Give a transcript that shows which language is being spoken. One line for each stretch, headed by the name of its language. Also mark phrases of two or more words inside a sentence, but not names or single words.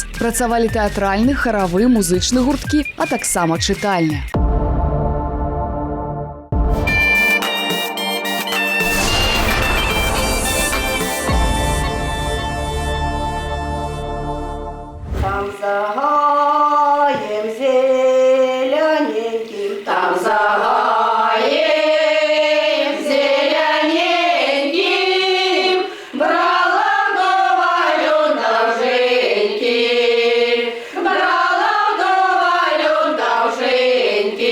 Belarusian: Працавалі тэатральны, харавы, музычны гурткі, а таксама чытальня.
Ukrainian: За гаем зелененьким, там за гаем зелененьким, брала вдова Люда Женьки, брала вдова Люда Женьки.